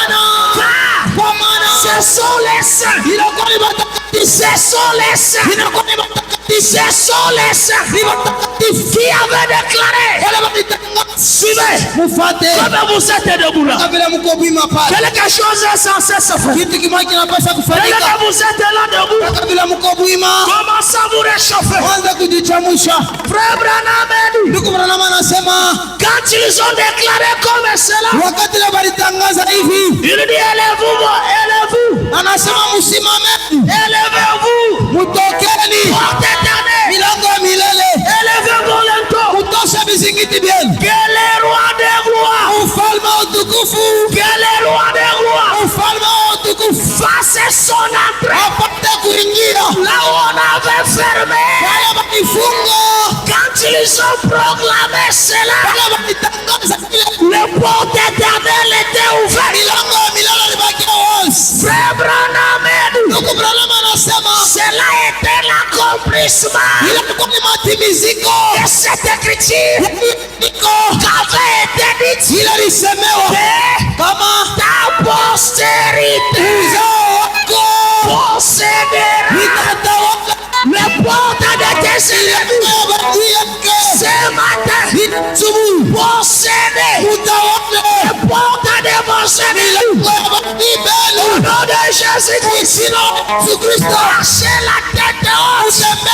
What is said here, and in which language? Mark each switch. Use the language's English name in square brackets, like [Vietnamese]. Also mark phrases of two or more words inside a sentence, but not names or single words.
[French] ce sont les saints, ce sont les saints, ce sont les saints qui avaient déclaré, suivez, comme vous êtes debout là, quelque chose est censé se faire, [Swahili] kitu kimoja kinapaswa [French] dès [Swahili] kufanyika. [French] que vous êtes là debout, [Swahili] Kabla mko bwima, [French] commencez à vous réchauffer. [Swahili] anza kujichamusha. [French] Frère Branham a dit, [Swahili] Ndugu Branham anasema [French] quand ils ont déclaré comme cela, [Swahili] wakati la walitangaza hivi, [French] il dit élevez-vous, élevez-vous, [Swahili] anasema msimame, [French] élevez-vous, [Swahili] mtokeni [French] porte éternelle, [Swahili] milango ya milele, [French] élevez-vous lento, [Swahili] kutosha vizingiti vyenu. [French] que les rois des rois, [Swahili] Ufalme wa utukufu, [French] que les rois des rois [Swahili] ufalme wa utukufu [French] fassent son entrée [Swahili] apate kuingia [French] là où on avait fermé. [Swahili] wale walifunga, [French] Quand ils ont proclamé cela, [Swahili] wale walitangaza kile, [French] les portes éternelles étaient ouvertes. [Swahili] milango ya milele ilibakia wazi. [French] Frère Branham a dit, [Swahili] Ndugu Branham anasema [French] cela était l'accomplissement [Swahili] ilikuwa ni matimiziko [French] de cette écriture qu'avait été dite, [Swahili] ile lisemewa kama [French] ta postérité [Swahili] uzao wako [French] possédera [Swahili] itatawala [French] les portes de tes ennemis. Ce matin, possédez les portes de vos ennemis. Au nom de Jésus-Christ, lâchez la tête haute.